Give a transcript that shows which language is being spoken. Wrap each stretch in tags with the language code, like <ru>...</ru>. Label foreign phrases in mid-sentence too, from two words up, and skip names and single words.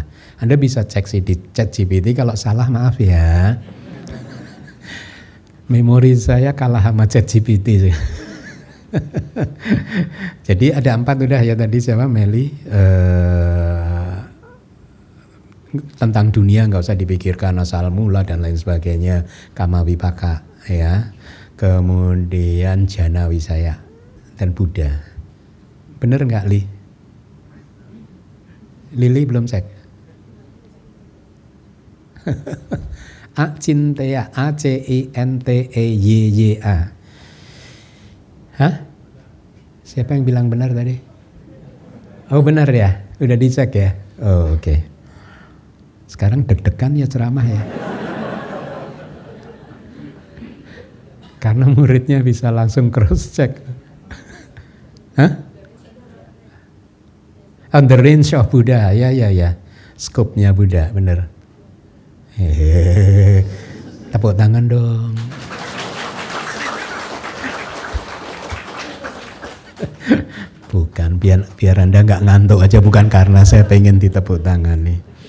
<id>Anda bisa cek sih di ChatGPT, kalau salah maaf ya. Memori saya kalah sama ChatGPT. Jadi ada 4 udah ya tadi siapa Meli, tentang dunia nggak usah dipikirkan, asal mula dan lain sebagainya,</id> <pi>kama vipaka ya.</pi> <id>Kemudian</id> <pi>jana wisaya</pi> <id>dan Buddha. Bener nggak Li? Lili belum cek. Acinteya, ACINTEYYA. Hah? Siapa yang bilang benar tadi? Oh benar ya? Udah dicek ya? Oh oke. Sekarang deg-degan ya ceramah ya. Karena muridnya bisa langsung</id> <en>cross check. Hah? On the range of Buddha, ya.</en> <id>Scope-nya Buddha, benar. Tepuk tangan dong. Bukan, biar Anda nggak ngantuk aja, bukan karena saya pengen ditepuk tangan nih.</id>